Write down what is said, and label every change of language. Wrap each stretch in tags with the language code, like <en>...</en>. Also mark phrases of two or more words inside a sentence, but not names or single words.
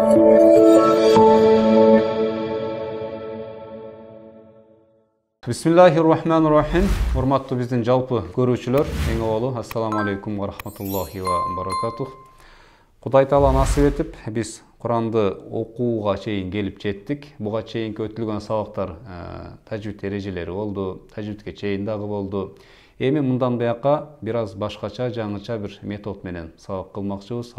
<ar>بسم الله الرحمن الرحيم.</ar> <ky>Урматтуу биздин жалпы көрүүчүлөр, эң оболу</ky> <ar>السلام عليكم ورحمة الله وبركاته.</ar> <ky>Кудай таала насип этип, биз Куранды окууга чейин келип жеттик. Буга чейинки өтүлгөн сабактар тажвид эрежелери болду, тажвидке чейин дагы болду. Эми мындан буяка бир аз башкача, жаңыча бир метод менен сабак кылмакчыбыз.</ky>